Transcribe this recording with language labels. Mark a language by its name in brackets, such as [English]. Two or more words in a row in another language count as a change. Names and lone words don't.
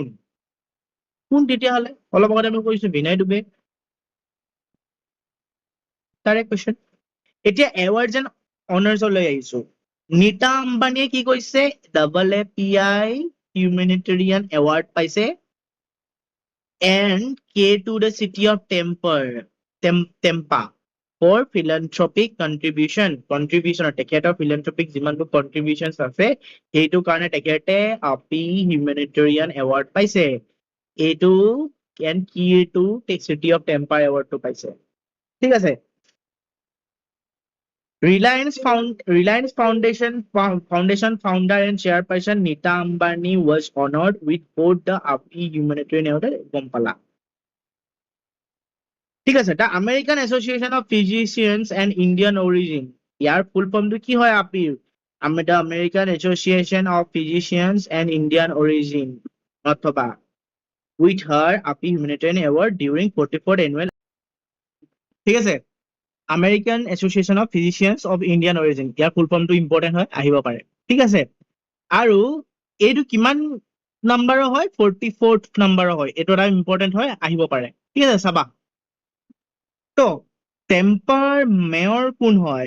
[Assamese] কোন তেতিয়াহ'লে? অলপ আগতে মই কৈছো বিনয় ডুবে। তাৰে কুৱেশ্যন। এতিয়া [English] awards and honoursলৈ [Assamese] আহিছো। নীতা আম্বানীয়ে কি কৈছে? AAPI [English] humanitarian award [Assamese] পাইছে। [English] and K to the city of Tampa for philanthropic contribution [Assamese] তেখেতৰ philanthropic যিমানবোৰ contributions আছে সেইটো কাৰণে তেখেতে আপি [English] humanitarian award [Assamese] পাইছে। [English] এইটো and K to city of Tampa এৱাৰ্ডটো পাইছে। [Assamese] ঠিক আছে। [English] Reliance Foundation founder and chairperson Nita Ambani was honored with both the API humanitarian award [Assamese] গম পালা। ঠিক আছে। [English] The American Association of Physicians and Indian Origin, [Assamese] ইয়াৰ [English] full formটো [Assamese] কি হয় APIৰ? [English] The American Association of Physicians and Indian Origin, অথবা with her API humanitarian award during 44th annual। [Assamese] ঠিক আছে। আমেৰিকান এছ'চিয়েশ্যন অফ ফিজিচিয়ানছ অফ ইণ্ডিয়ান অৰিজিন, ইয়াৰ [English] full formটো important [Assamese] হয়, আহিব পাৰে। ঠিক আছে। আৰু এইটো কিমান নাম্বাৰৰ হয়? 44th নাম্বাৰৰ হয়। এইটো এটা ইম্পৰ্টেণ্ট হয়, আহিব পাৰে। ঠিক আছে, চাবা। তো টেম্পাৰ মেয়ৰ কোন হয়?